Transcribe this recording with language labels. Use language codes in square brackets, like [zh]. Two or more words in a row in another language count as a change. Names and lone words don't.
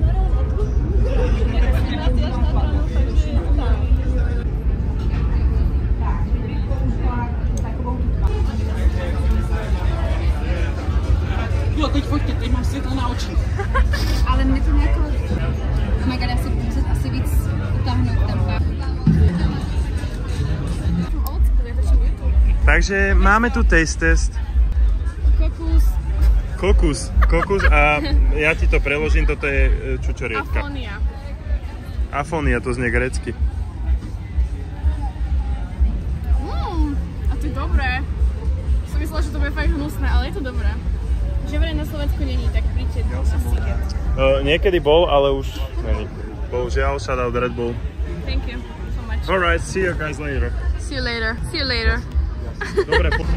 [cs] Jo, teď pojďte, teď mám světlo na oči. Ale mě to nějako... [en] Oh my god, [cs] já si budu muset asi víc utáhnout ten pár. Takže máme tu [en] taste test. [sk] Kokus a ja ti to preložím, toto je čučorietka. Afónia. Afónia, to znie grécky. A to je dobré. Som myslela, že to bude fakt hnusné, ale je to dobré. Že vraj na Slovensku není, tak príďte na Siget. Niekedy bol, ale už není. Bohužiaľ, [en] shout out Red Bull. Thank you so much. Alright, see you guys later. See you later. See you later. [sk] Dobre,